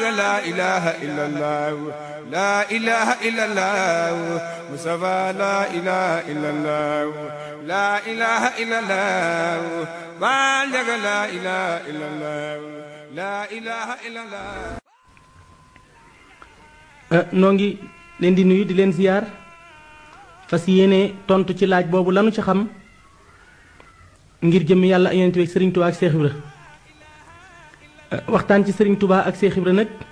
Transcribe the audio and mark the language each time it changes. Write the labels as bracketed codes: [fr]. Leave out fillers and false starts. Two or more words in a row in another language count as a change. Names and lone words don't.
[ar] لا إله إلا الله لا إله إلا الله مصطفى لا إله إلا الله لا إله إلا الله بالغ لا إله إلا الله لا إله إلا الله. [wo] noo ngi leen di nuyu di leen ziyaar fas yéene tontu ci laaj boobu lanu ci xam ngir jëm yàlla ak Yonent bi ak Serigne Touba ak Cheikh Ibra waxtaan ci Serigne Touba ak Cheikh Ibra nag